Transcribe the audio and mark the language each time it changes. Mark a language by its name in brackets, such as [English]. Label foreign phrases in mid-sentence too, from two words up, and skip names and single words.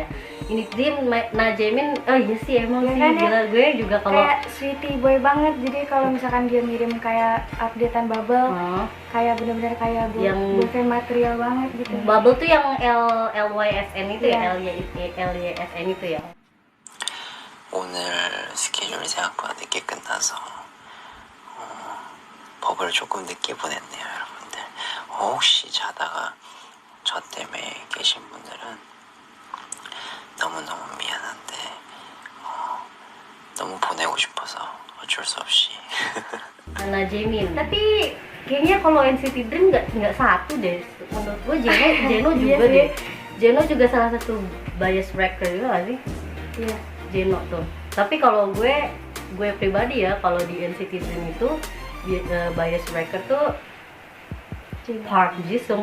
[Indonesian] Unit Dream, nah Jaemin, oh iya sih emang sih kan, gila. Gue juga kalau kayak [English] sweetie boy [Indonesian] banget. Jadi kalau misalkan dia ngirim kayak updatean bubble, kayak benar-benar kayak yang [English] boyfriend material [Indonesian] banget gitu. Bubble tuh yang LYSN itu ya, LYSN itu ya. [Korean] 오늘 스케줄 생각보다 늦게 끝나서 버블을 조금 늦게 보냈네요, 여러분들. 혹시 자다가 저 때문에 계신 분들은 너무너무 미안한데 너무 보내고 싶어서 어쩔 수 없이. [Indonesian] Nah Jaemin, tapi kayaknya kalau NCT Dream nggak satu deh. Menurut gue Jeno juga deh. Jeno juga salah satu [English] bias wrecker [Indonesian] juga nggak sih? Iya. Jeno tuh. Tapi kalau gue pribadi ya, kalau di NCT Dream itu [English] bias wrecker [Indonesian] tuh Park Jisung.